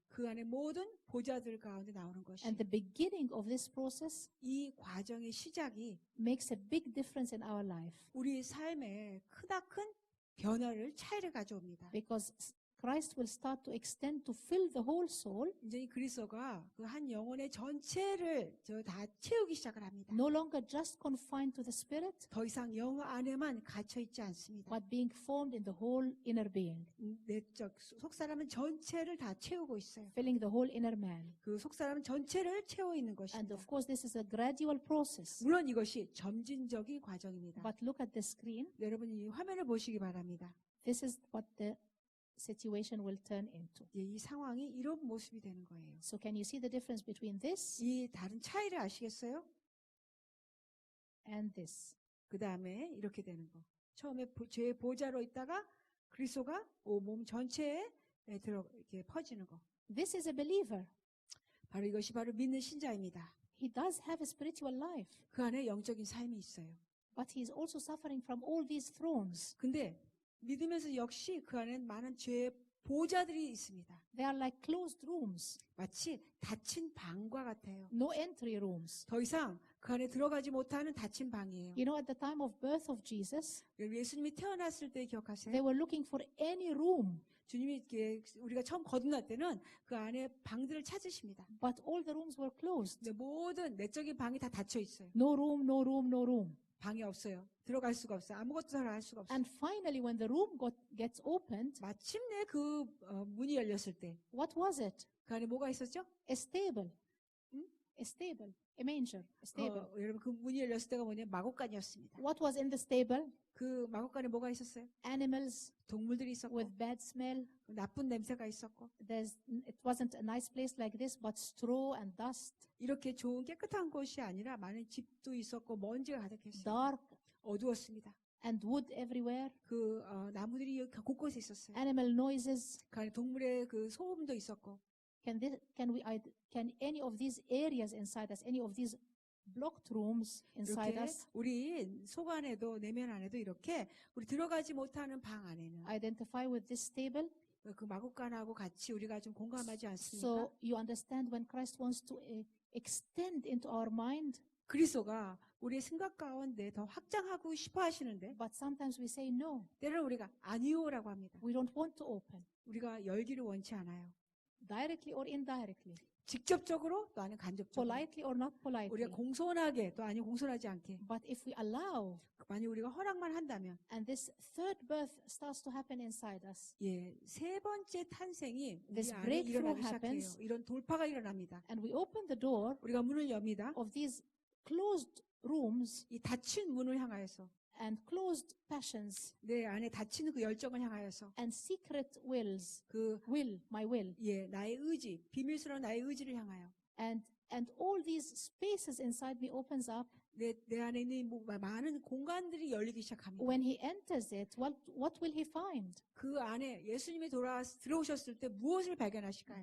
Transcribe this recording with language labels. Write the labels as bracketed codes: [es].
[ko] 그 안에 모든 보좌들 가운데 나오는 것이 [en] And the beginning of this process [ko] 이 과정의 시작이 [en] makes a big difference in our life [ko] 우리 삶에 크다큰 변화를 차이를 가져옵니다. [en] because Christ will start to extend to fill the whole soul, [ko] 이제 이 그리스도가 그 한 영혼의 전체를 다 채우기 시작을 합니다. [en] no longer just confined to the spirit, [ko] 더 이상 영 안에만 갇혀 있지 않습니다. [en] but being formed in the whole inner being, [ko] 내적 속사람은 전체를 다 채우고 있어요. [en] filling the whole inner man. [ko] 그 속사람은 전체를 채워 있는 [en] And [ko] 것입니다. [en] of course, this is a gradual process. [ko] 물론 이것이 점진적인 과정입니다. [en] But look at the screen. [ko] 여러분 이 화면을 보시기 바랍니다. [en] This is what the situation will turn into. [ko] 이 상황이 이런 모습이 되는 거예요. [en] So can you see the difference between this [ko] 이 다른 차이를 아시겠어요? [en] and this? [ko] 그 다음에 이렇게 되는 거. 처음에 죄의 보좌로 있다가 그리스도가 몸 전체에 이렇게 퍼지는 거. [en] This is a believer. [ko] 바로 이것이 바로 믿는 신자입니다. [en] He does have a spiritual life, [ko] 그 안에 영적인 삶이 있어요. [en] but he is also suffering from all these thrones. [ko] 근데 믿으면서 역시 그 안에 많은 죄의 보좌들이 있습니다. [en] They are like closed rooms, [ko] 마치 닫힌 방과 같아요. [en] no entry rooms. [ko] 더 이상 그 안에 들어가지 못하는 닫힌 방이에요. [en] You know, at the time of birth of Jesus, [ko] 예수님이 태어났을 때 기억하세요? [en] they were looking for any room [ko] 주님이 이렇게 우리가 처음 거듭날 때는 그 안에 방들을 찾으십니다. [en] But all the rooms were closed. [ko] 근데 모든 내적인 방이 다 닫혀 있어요. [en] No room, no room, no room. [ko] 방이 없어요. 들어갈 수가 없어요. 아무것도 할 수가 없어요. [en] And finally, when the room gets opened, [ko] 마침내 그 문이 열렸을 때 그 [en] what was it? [ko] 안에 뭐가 있었죠? [en] A stable. Hmm? A stable. A manger. A stable. [ko] 여러분 그 문이 열렸을 때가 뭐냐? 마곡간이었습니다. [en] What was in the stable? [ko] 그 마곡간에 뭐가 있었어요? [en] Animals [ko] 동물들이 있었고 [en] with bad smell. [ko] 나쁜 냄새가 있었고 [en] It wasn't a nice place like this, but straw and dust. [ko] 이렇게 좋은 깨끗한 곳이 아니라 많은 집도 있었고 먼지가 가득했어요. [en] Dark [ko] 어두웠습니다. [en] and wood everywhere. [ko] 그 나무들이 곳곳에 있었어요. [en] Animal noises. [ko] 그 안에 동물의 그 소음도 있었고 [en] Can any of these areas inside us, any of these blocked rooms inside [ko] 이렇게 [en] us, [ko] 우리 속 안에도 내면 안에도 이렇게 우리 들어가지 못하는 방 안에는 [en] identify with this stable? [ko] 그 마곡간하고 같이 우리가 좀 공감하지 않습니까? [en] So you understand when Christ wants to extend into our mind, [ko] 그리스도가 우리의 생각 가운데 더 확장하고 싶어 하시는데 [en] but sometimes we say no, [ko] 때로는 우리가 아니요라고 합니다. [en] we don't want to open, [ko] 우리가 열기를 원치 않아요. [en] directly or indirectly, [ko] 직접적으로 또 아니면 간접적으로 [en] politely or not politely. [ko] 우리가 공손하게 또 아니면 공손하지 않게 [en] But if we allow, [ko] 만약 우리가 허락만 한다면 [en] and this third birth starts to happen inside us, [ko] 세 번째 탄생이 우리 [en] This [ko] 안에 [en] breakthrough [ko] 일어나기 시작해요. [en] happens. [ko] 이런 돌파가 일어납니다. [en] and we open the door [ko] 우리가 문을 엽니다. [en] of these closed rooms [ko] 이 닫힌 문을 향하여서 [en] and closed passions [ko] 내 안에 닫히는 그 열정을 향하여서 [en] and secret wills, [ko] 그 [en] my will, [ko] 나의 의지, 비밀스러운 나의 의지를 향하여 [en] and all these spaces inside me opens up. [ko] 내 안에 있는 많은 공간들이 열리기 시작합니다. [en] When he enters it, what will he find? [ko] 그 안에 예수님이 들어오셨을 때 무엇을 발견하실까요?